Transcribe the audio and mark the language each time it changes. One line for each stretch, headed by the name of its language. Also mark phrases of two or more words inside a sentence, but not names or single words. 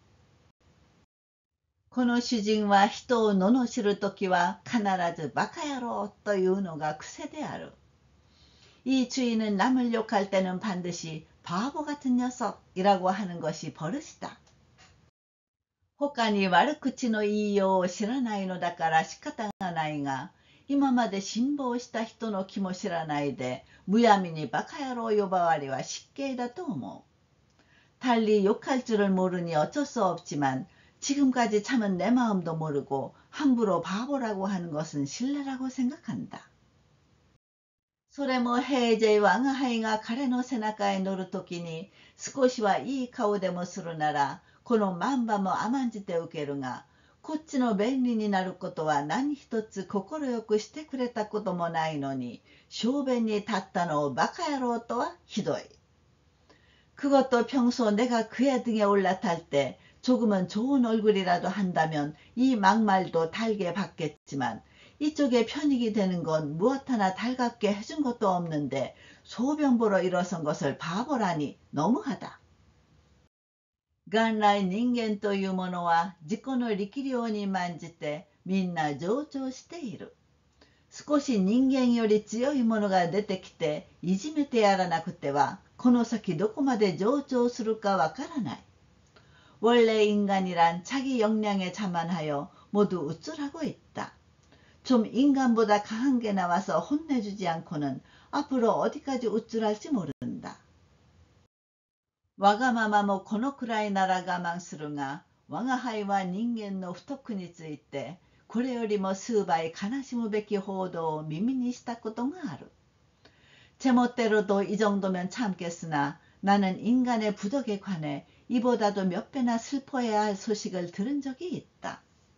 Japanese: この主人は人を罵るときは必ずバカ野郎というのが癖である。
Korean: 이 주인은 남을 욕할 때는 반드시 바보 같은 녀석이라고 하는 것이 버릇이다.
Japanese: 他に悪口の言いようを知らないのだから仕方がないが、今まで辛抱した人の気も知らないで、むやみにバカ野郎呼ばわりは失敬だと思う。
Korean: 달리 욕할 줄을 모르니 어쩔 수 없지만 지금까지 참은 내 마음도 모르고 함부로 바보라고 하는 것은 실례라고 생각한다.
Japanese: それも平時我が輩が彼の背中へ乗るときに少しはいい顔でもするならこのマンバも甘んじて受けるが、こっちの便利になることは何一つ快くしてくれたこともないのに、小便に立ったのをバカ野郎とはひどい。
Korean: 그것도 평소 내가 그의 등에 올라탈 때 조금은 좋은 얼굴이라도 한다면 이 막말도 달게 받겠지만 이쪽에 편익이 되는 건 무엇 하나 달갑게 해준 것도 없는데 소변 보러 일어선 것을 바보라니 너무하다.
Japanese: 元来人間というものは自己の力量に慢じてみんな上長している。少し人間より強いものが出てきていじめてやらなくてはこの先どこまで上長するかわからない。
Korean: 원래 인간이란 자기 역량에 자만하여 모두 우쭐하고 있다. 좀 인간보다 강한 게 나와서 혼내주지 않고는 앞으로 어디까지 우쭐할지 모른다.
Japanese: わがままもこのくらいなら我慢するが、我が輩は人間の不徳についてこれよりも数倍悲しむべき報道を耳にしたことがある。
Korean: 제멋대로도 이 정도면 참겠으나 나는 인간의 부덕에 관해 이보다도 몇 배나 슬퍼해야 할 소식을 들은 적이 있다.